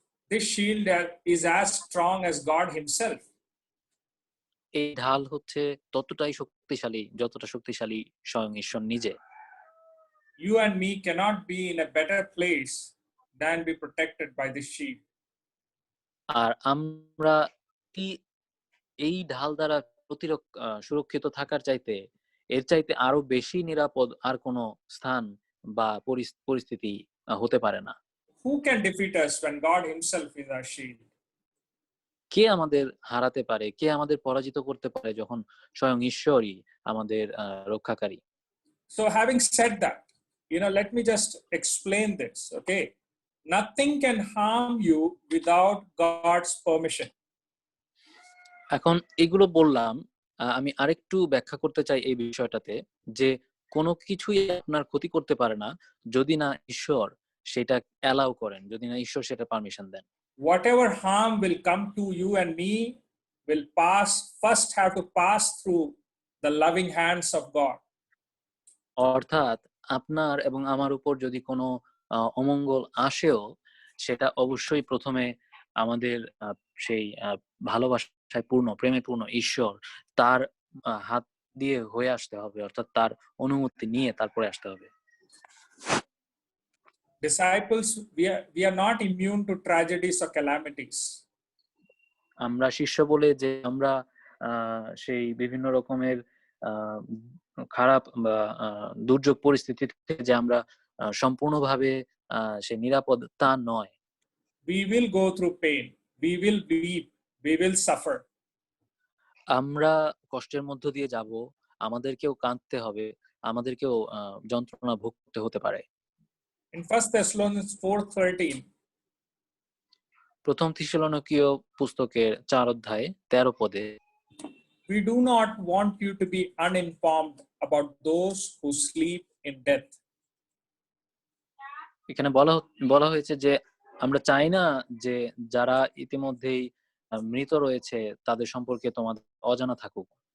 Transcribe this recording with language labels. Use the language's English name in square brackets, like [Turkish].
[English] This shield is as strong as God himself. [Bangla] এই ঢাল হচ্ছে ততটাই শক্তিশালী যতটা শক্তিশালী স্বয়ং ঈশ্বর নিজে। [English] You and me cannot be in a better place than be protected by this shield. [Bangla] আর আমরা এই ঢাল দ্বারা সুরক্ষিত থাকার চাইতে এর চাইতে আরো বেশি নিরাপদ আর কোনো স্থান বা পরিস্থিতি হতে পারে না। [English] Who can defeat us when God himself is our shield? [Bangla] কে আমাদের হারাতে পারে, কে আমাদের পরাজিত করতে পারে যখন স্বয়ং ঈশ্বরই আমাদের রক্ষাকারী। [English] So having said that, let me just explain this, okay? Nothing can harm you without God's permission. [Bangla] এখন এগুলো বললাম, আমি আরেকটু ব্যাখ্যা করতে চাই এই বিষয়টাতে, যে কোনো কিছুই আপনার ক্ষতি করতে পারে না যদি না ঈশ্বর সেটা অ্যালাউ করেন, যদি না ঈশ্বর সেটা permission then. [English] Whatever harm will come to you and me will first have to pass through the loving hands of God. [Bangla] অর্থাৎ আপনার এবং আমার উপর যদি কোনো অমঙ্গল আসেও, সেটা অবশ্যই প্রথমে আমাদের সেই ভালোবাসায় পূর্ণ, প্রেমে পূর্ণ ঈশ্বর তার হাত দিয়ে হয়ে আসতে হবে, অর্থাৎ তার অনুমতি নিয়ে তারপরে আসতে হবে। [English] Disciples, we are not immune to tragedies or calamities. [Bangla] আমরা শিষ্য বলে যে আমরা সেই বিভিন্ন রকমের খারাপ বা দুর্যোগ পরিস্থিতিতে যে আমরা সম্পূর্ণভাবে সে নিরাপদ তা নয়। [English] We will go through pain, we will weep, we will suffer. [Bangla] আমরা কষ্টের মধ্য দিয়ে যাব, আমাদেরকেও কাঁদতে হবে, আমাদেরকেও যন্ত্রণা ভোগ করতে হতে পারে। [English] In 1 Thessalonians 4:13, [Bangla] প্রথম থিসলনিকীয় পুস্তকের 4 অধ্যায় 13 পদে, [English] we do not want you to be uninformed about those who sleep in death. [Bangla] এখানে বলা হয়েছে যে আমরা চাই না যে যারা ইতিমধ্যেই মৃত রয়েছে তাদের সম্পর্কে তোমাদের অজানা থাকুক,